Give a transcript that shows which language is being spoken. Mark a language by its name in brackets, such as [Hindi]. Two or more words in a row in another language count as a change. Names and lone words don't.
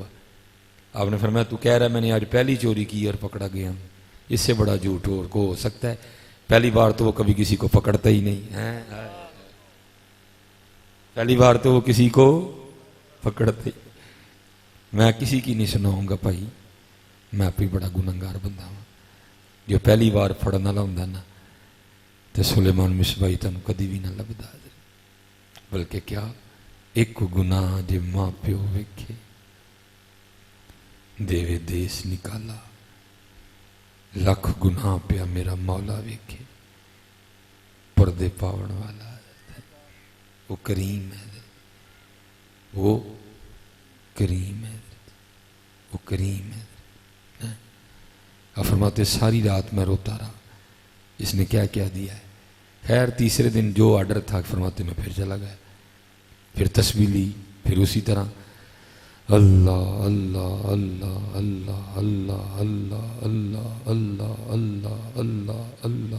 [Urdu] آپ نے فرمایا تو کہہ رہا ہے میں نے آج پہلی چوری کی اور پکڑا گیا، اس سے بڑا جھوٹ اور کو ہو سکتا ہے؟ پہلی بار تو وہ کبھی کسی کو پکڑتا ہی نہیں، پہلی بار تو وہ کسی کو پکڑتے. میں کسی کی نہیں سناؤں گا بھائی، میں آپ ہی بڑا گنہگار بندہ ہوں. [Punjabi] جو پہلی بار پڑھن والا ہوندا نا تے سلیمان مصباحی تانوں کدی بھی نہ لبدا، بلکہ کیا ایک گناہ جے ماں پیو ویکھے دیوے دیس نکالا. لکھ گناہ پیا میرا مولا ویکھے، پردے پاون والا ہے، [Urdu] وہ کریم ہے، وہ کریم ہے، وہ کریم ہے۔ آپ فرماتے ساری رات میں روتا رہا، اس نے کیا کیا دیا ہے۔ خیر تیسرے دن جو آرڈر تھا فرماتے میں پھر چلا گیا، پھر تسبیح لی، پھر اسی طرح اللہ اللہ اللہ اللہ اللہ اللہ اللہ اللہ اللہ اللہ اللہ۔